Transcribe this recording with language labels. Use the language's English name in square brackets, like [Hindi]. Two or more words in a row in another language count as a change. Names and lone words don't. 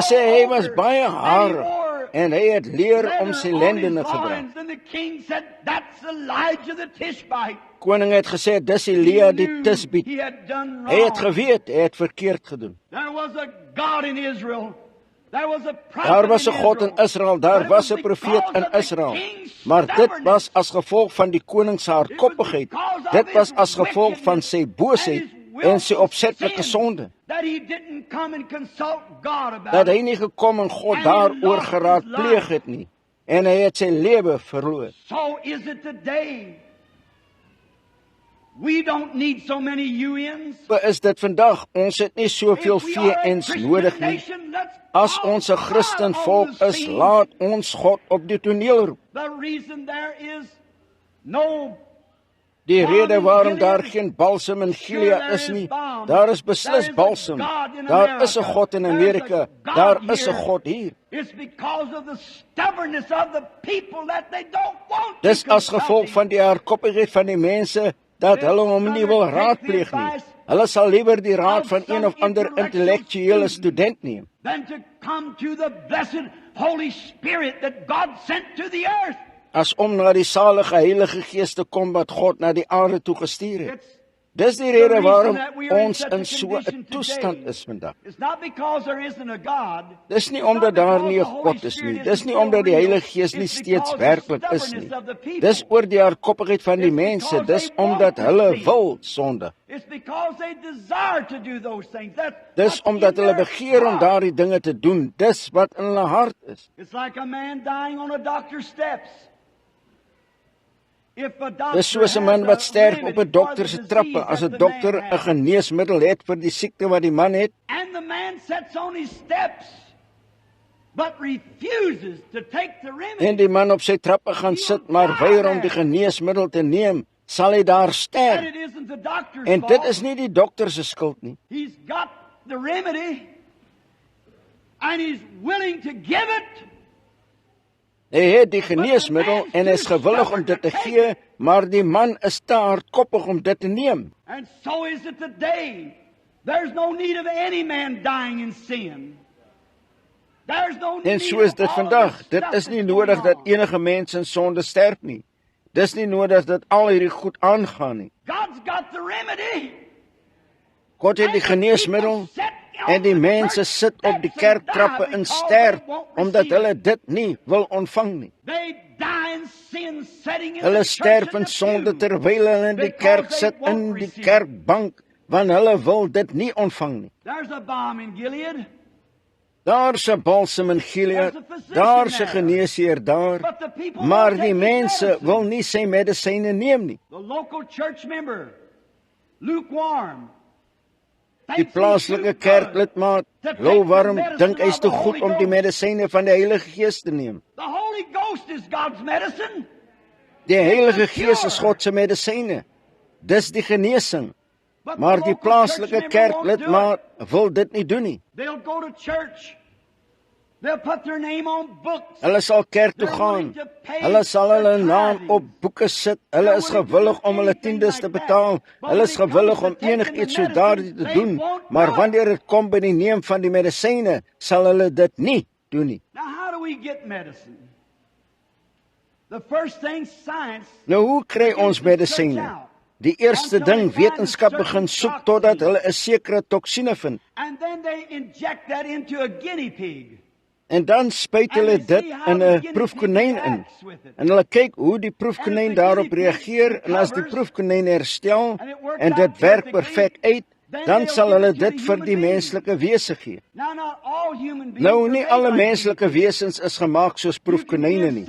[Afrikaans] Gesê, hy was [English] over, [Afrikaans] baie [English] and he [Afrikaans] harig [English] wore [Afrikaans] en hy het leer om [English] leather [Afrikaans] sy [English] on [Afrikaans] lendene [English] his [Afrikaans] gedra. [English] loins. And the king said, "That's Elijah the Tishbite." [Afrikaans] Koning het gesê, dis [English] He [Afrikaans] Elia die [English] knew [Afrikaans] Tisbiet. [English] he had done [Afrikaans] Hy het [English] wrong. [Afrikaans] geweet, hy het verkeerd gedoen. [English] There was a God in Israel. There was a prophet [Afrikaans] Daar was 'n [English] in [Afrikaans] God in Israel, [English] But [Afrikaans] daar [English] it [Afrikaans] was 'n [English] because [Afrikaans] profeet in [English] of the [Afrikaans] Israel. [English] king's [Afrikaans] Maar dit [English] stubbornness. [Afrikaans] was as gevolg van die koning se hardkoppigheid. Dit was as gevolg van sy boosheid en sy opsetlike sonde. [English] That he didn't come and consult God about [Afrikaans] Dat hy [English] it. [Afrikaans] nie gekom en God daaroor geraadpleeg het nie. En hy het sy lewe verloor. [English] So is it today. We don't need so many UNs. [Afrikaans] Is dit vandag? Ons het nie soveel [English] If we are a [Afrikaans] VN's [English] Christian [Afrikaans] nodig nie. [English] nation, let's [Afrikaans] As [English] call [Afrikaans] ons 'n Christen [English] God [Afrikaans] volk [English] on the [Afrikaans] is, [English] scene. [Afrikaans] laat ons God op die toneel roep. [English] The reason there is no [Afrikaans] Die rede waarom daar geen balsam in Gilead is nie, daar is beslis balsam. Daar is 'n God in Amerika, daar is 'n God hier. [English] It's because of the stubbornness of the people that they don't want [Afrikaans] Dis [English] to [Afrikaans] as gevolg van die hardkoppigheid van die mense dat hulle hom nie wil raadpleeg nie. Hulle sal liewer die raad van een of ander intellektuele student neem [English] than to come to the blessed Holy Spirit that God sent to the earth. [Afrikaans] as om na die salige Heilige Gees te kom wat God na die aarde toe gestuur het. [English] It's [Afrikaans] Dis die [English] the [Afrikaans] rede [English] reason [Afrikaans] waarom [English] that we are in [Afrikaans] ons [English] such [Afrikaans] in [English] a [Afrikaans] so 'n [English] condition [Afrikaans] toestand [English] today. [Afrikaans] is vandag. [English] It's not because there isn't a God. [Afrikaans] Dis nie [English] It's not [Afrikaans] omdat daar [English] because [Afrikaans] nie 'n [English] the Holy [Afrikaans] God is [English] Spirit [Afrikaans] nie. [English] isn't [Afrikaans] Dis nie [English] still [Afrikaans] omdat die [English] real. [Afrikaans] Heilige Gees nie [English] It's [Afrikaans] steeds [English] because of the [Afrikaans] werklik is [English] stubbornness [Afrikaans] nie. [English] of the people. [Afrikaans] Dis oor die hardkoppigheid van die [English] It's [Afrikaans] mense. [English] because [Afrikaans] Dis [English] they want [Afrikaans] omdat [English] to [Afrikaans] hulle [English] sin. [Afrikaans] wil sondig. [English] It's because they desire to do those things. That's [Afrikaans] Dis [English] what's [Afrikaans] omdat [English] in [Afrikaans] hulle [English] their [Afrikaans] begeer om [English] heart. [Afrikaans] daardie dinge te doen. Dis wat in hulle hart is. [English] It's like a man dying on a doctor's steps. If a doctor [Afrikaans] Dis soos 'n man wat sterf op 'n dokter se trappe as 'n dokter 'n geneesmiddel het vir die siekte wat die man het. [English] and the man sits on his steps, but refuses to take the remedy. [Afrikaans] En die man op sy trappe gaan sit, maar weier om die geneesmiddel te neem, sal hy daar [English] And [Afrikaans] sterf. [English] it isn't the doctor's [Afrikaans] En dit [English] fault. [Afrikaans] is nie die dokter se skuld nie. [English] He's got the remedy, and he's willing to give it. [Afrikaans] Hy het die geneesmiddel en is gewillig om dit te gee, maar die man is te hardkoppig om dit te neem. [English] And so is it today. There's no need of any man dying in sin. There's no need [Afrikaans] En so is dit [English] of all [Afrikaans] vandag. [English] this [Afrikaans] Dit [English] stuff [Afrikaans] is nie [English] that's [Afrikaans] nodig [English] going [Afrikaans] dat [English] on. [Afrikaans] enige mens in sonde sterf nie. Dis nie nodig dat al hierdie goed aangaan nie. [English] God's got the remedy. [Afrikaans] God het die geneesmiddel en die mense sit op die kerktrappe en sterf omdat hulle dit nie wil ontvang nie. Hulle sterf in sonde terwyl hulle in die kerk sit in die kerkbank want hulle wil dit nie ontvang nie. [English] There's a balm in Gilead, [Afrikaans] Daar's 'n balsam in Gilead, daar's 'n geneesheer daar, [English] but the people [Afrikaans] maar [English] won't [Afrikaans] die [English] take his [Afrikaans] mense [English] medicine. [Afrikaans] wil nie sy medisyne neem nie. [English] The local church member, lukewarm. [Afrikaans] Die plaaslike kerklidmaat, louwarm, dink hy's te goed om die medisyne van die Heilige Gees te neem. [English] The Holy Ghost is God's medicine. [Afrikaans] Die Heilige Gees is God se medisyne. Dis die genesing. [English] But the [Afrikaans] Maar die [English] local [Afrikaans] plaaslike [English] church member won't do it. [Afrikaans] kerklidmaat wil dit nie doen nie. [English] They'll go to church. They'll put their name on books. [Afrikaans] Hulle sal kerk toe gaan. Hulle sal hulle naam op boeke sit. Hulle is gewillig om hulle tiendes te betaal. Hulle is gewillig om enigiets so daardie te doen. Maar wanneer dit kom by die neem van die medisyne, sal hulle dit nie doen nie. [English] Now, how do we get medicine? The first thing, science. [Afrikaans] Nou hoe kry ons medisyne? Die eerste ding, wetenskap begin soek totdat hulle 'n sekere toksine vind. [English] And then they inject that into a guinea pig. [Afrikaans] En dan spuit hulle dit in 'n proefkonyn in. En hulle kyk hoe die proefkonyn daarop reageer en as die proefkonyn herstel en dit werk perfek uit, dan sal hulle dit vir die menslike wese gee. Nou, nie alle menslike wesens is gemaak soos proefkonyne nie.